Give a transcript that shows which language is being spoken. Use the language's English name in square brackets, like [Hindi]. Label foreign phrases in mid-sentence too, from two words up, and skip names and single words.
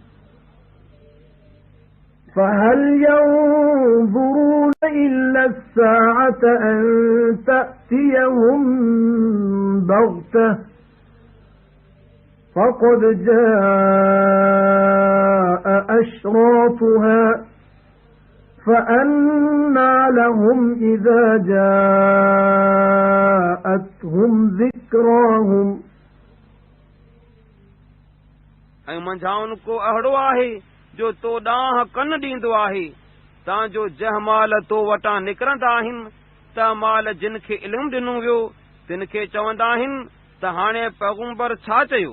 [Arabic] فَهَلْ يَنظُرُونَ إِلَّا السَّاعَةَ أَن تَأْتِيَهُم بَغْتَةً فَقَدْ جَاءَ أَشْرَاطُهَا فَأَنَّى لَهُمْ إِذَا جَاءَتْهُمْ ذِكْرَاهُمْ [Sindhi] ऐं मंझाउनि को अहिड़ो आहे जो तो ॾांहुं कन ॾींदो आहे तांजो जंहिं महिल तो वटां निकिरंदा आहिनि त महिल जिन खे इल्मु ॾिनो वियो तिन खे चवंदा आहिनि त हाणे पैगंबर छा चयो।